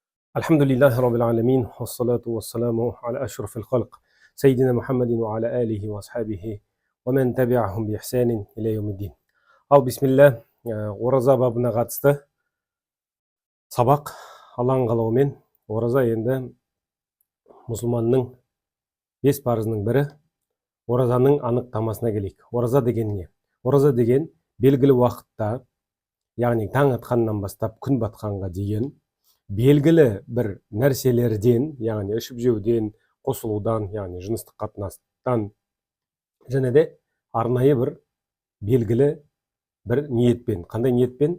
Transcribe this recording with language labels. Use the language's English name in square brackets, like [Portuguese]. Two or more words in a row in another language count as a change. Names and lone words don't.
[Arabic] الحمد لله رب العالمين والصلاة والسلام على أشرف الخلق سيدنا محمد وعلى آله وأصحابه ومن تبعهم بإحسان إلى يوم الدين. [Kazakh] Ал бисмилля, ораза бабына қатысты сабақ Алланың қалауымен. Ораза енді мұсылманның 5 парызының бірі. Оразаның анықтамасына келейік. Ораза деген не? Ораза деген белгілі уақытта, яғни таң атқаннан бастап күн батқанға дейін белгілі бір нәрселерден, яғни ішіп жеуден, қосылудан, яғни жыныстық қатынастан және де арнайы бір белгілі бір ниетпен, қандай ниетпен?